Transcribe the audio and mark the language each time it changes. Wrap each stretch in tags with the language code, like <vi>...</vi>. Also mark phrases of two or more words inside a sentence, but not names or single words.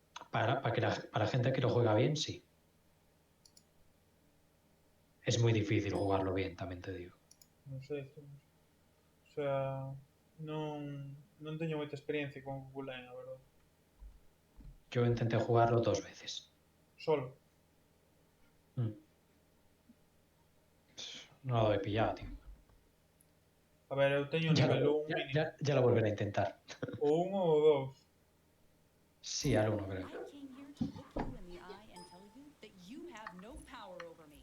<es>Para gente que lo juega bien, sí. Es muy difícil jugarlo bien, también te digo.</es> <gl>Non sei,</gl> <es>o sea,</es> <gl>non teño moita experiencia con Gulen, a verdade.</gl> <es>Yo intenté jugarlo 2 veces. Solo. No lo he pillado, tío.</es> <gl>A ver, eu teño nivel 1 mínimo.</gl> <es>Ya lo volveré a intentar.</es> <gl>O 1 ou 2.</gl> <es>Sí, al 1 creo.</es> <en>I came here to look you in the eye and tell you that you have no power over me.</en>